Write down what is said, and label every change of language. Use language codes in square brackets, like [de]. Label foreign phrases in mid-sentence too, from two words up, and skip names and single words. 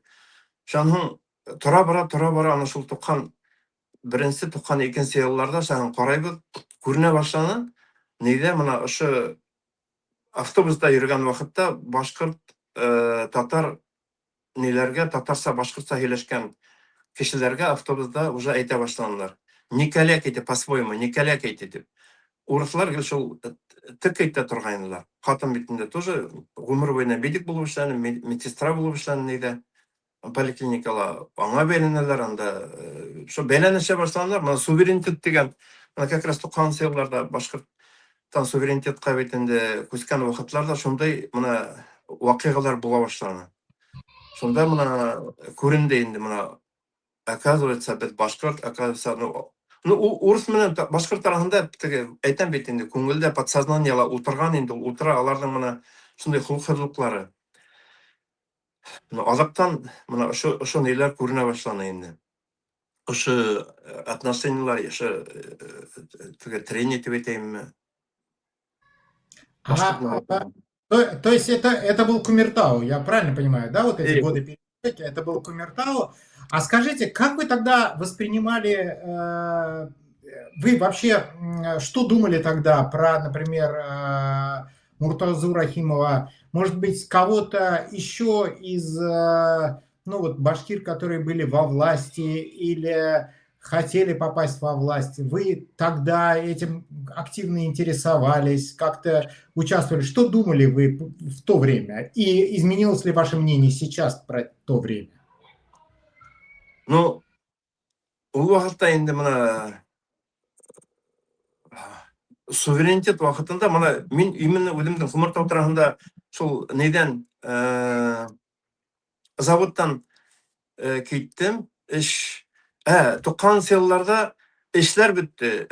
[tt] Шуның тора бара аны шул 91-нче, 92-нче елларда шуның карайбыз, күренә башланы. Нидә менә ошо автобуста йөргән вакытта башкорт, татар ниләргә, татарча, башкортча сөйләшкән кешеләргә автобуста уже әйтә башладылар. Николяк итеп, по-своему, Николяк итеп. Урыслар гел шул тик әйтә торганнар. Хатын битендә тоже гомер буена медик булып эшләне, медсестра булып эшләне нидә. Поликлиникала аңа бәйләнәләр, анда шул бәйләнешә башладылар. Менә суверенитет дигән, менә [ru] как раз [tt] 90 елларда башкорттан суверенитетка бит инде күскән вакытларда шундай менә вакыйгалар була башланы. Шунда менә күренде инде менә, оказывается, без башкорт, оказывается, урыс менән башкорт арасында теге әйтәм бит инде, күңелдә подсознаниела утырган инде, утыра аларның менә шундай хулыклары. Азактан менә ошо ниләр күренә башланы инде. Ошо отношениялар, ошо теге трение дип әйтәйемме? [ru] То есть это был Кумертау, я правильно понимаю, да, вот эти годы перестройки, это был Кумертау. А скажите, как вы тогда воспринимали, вы вообще что думали тогда про, например, Муртазу Рахимова, может быть, кого-то еще из, ну вот, башкир, которые были во власти или хотели попасть во власть? Вы тогда этим активно интересовались, как-то участвовали? Что думали вы в то время? И изменилось ли ваше мнение сейчас про то время? Ну, [tt] ул вакытта инде менә суверенитет вакытында менә мин именно үземнең Кумертау тарафында шул нидән заводтан киттем. 90 елларда эшләр бетте.